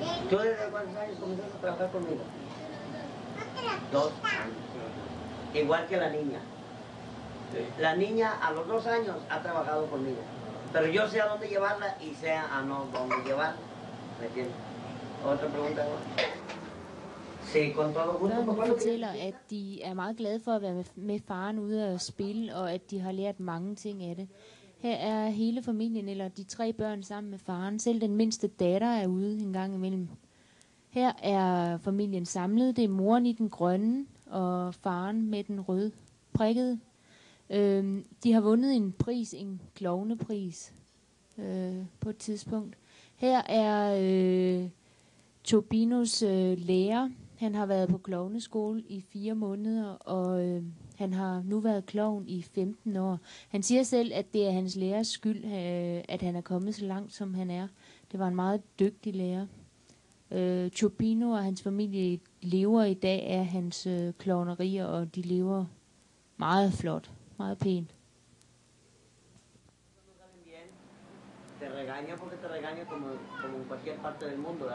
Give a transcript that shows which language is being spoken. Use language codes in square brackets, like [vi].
[es] ¿Tú desde cuántos años comenzaste a trabajar conmigo? 2 años. Igual que la niña. La niña a los 2 años ha trabajado conmigo. Pero yo sé a dónde llevarla y sé a no dónde llevarla. ¿Me entiendes? ¿Otra pregunta? Sí, con todo gusto. [da] Børnene fortæller, at de er meget glade for at være med faren ude og spille, og at de har lært mange ting af det. Her er hele familien, eller de 3 børn sammen med faren. Selv den mindste datter er ude en gang imellem. Her er familien samlet. Det er moren i den grønne, og faren med den røde prikkede. De har vundet en pris, en klovnepris, på et tidspunkt. Her er Chopinos lærer. Han har været på klovneskole i 4 måneder, og han har nu været klovn i 15 år. Han siger selv, at det er hans lærers skyld, at han er kommet så langt, som han er. Det var en meget dygtig lærer. Chopino og hans familie lever i dag af hans klovnerier, og de lever meget flot, meget pænt. [es] Te regaña porque te regaña como en cualquier parte del mundo.